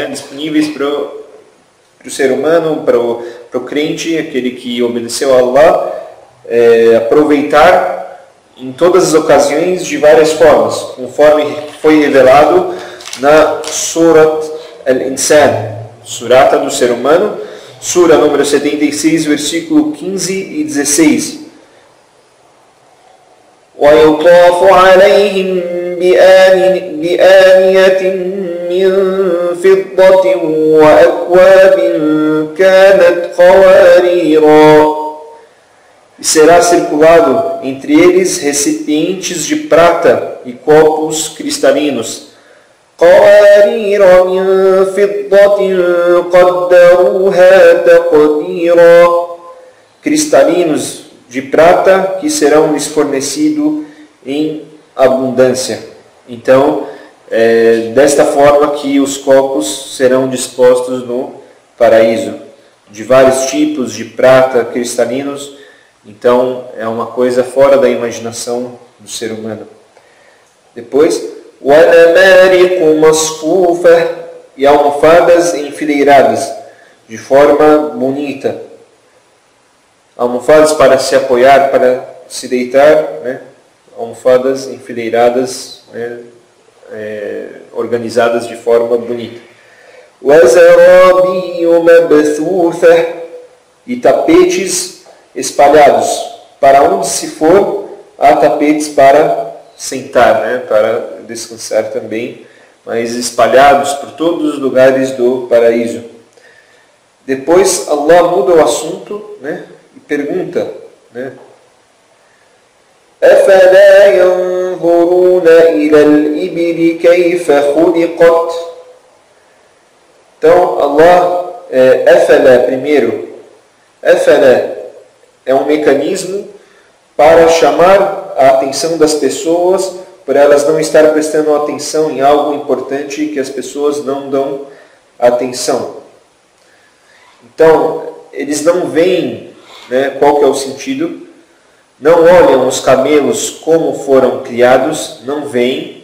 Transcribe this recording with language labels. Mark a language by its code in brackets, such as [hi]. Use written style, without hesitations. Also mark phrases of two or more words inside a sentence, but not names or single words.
[pt] Disponíveis para o ser humano, para o crente, aquele que obedeceu a Allah, aproveitar em todas as ocasiões de várias formas, conforme foi revelado na Surat Al-Insan, surata do ser humano, sura número 76, versículo 15 e 16. [ar] وَيُطَافُ عَلَيْهِمْ بِآنِيَةٍ مِّن فِضَّةٍ وَأَكْوَابٍ كَانَتْ قَوَارِيرَا. [pt] E será circulado entre eles recipientes de prata e copos cristalinos. [ar] قَوَارِيرَ مِن فِضَّةٍ قَدَّرُوهَا تَقْدِيرًا. [pt] Cristalinos de prata que serão lhes fornecidos em abundância. Então, desta forma que os copos serão dispostos no paraíso, de vários tipos, de prata, cristalinos. Então, é uma coisa fora da imaginação do ser humano. Depois, [ar] وَنَمَارِقُ مَصْفُوفَةٌ, [pt] e almofadas enfileiradas, de forma bonita. Almofadas para se apoiar, para se deitar, né? Almofadas enfileiradas, né? Organizadas de forma bonita. [ar] وَزَرَابِيُّ مَبْثُوثَةٌ, [pt] e tapetes espalhados. Para onde se for, há tapetes para sentar, né? Para descansar também, mas espalhados por todos os lugares do paraíso. Depois Allah muda o assunto, né? E pergunta, né? [ar] أَفَلَا يَنْظُرُونَ إِلَى الْإِبِلِ كَيْفَ خُلِقَتْ. [pt] Então Allah, أَفَلَا primeiro, أَفَلَا é um mecanismo para chamar a atenção das pessoas, por elas não estar prestando atenção em algo importante que as pessoas não dão atenção. Então, eles não veem, né, qual que é o sentido, não olham os camelos como foram criados, não veem.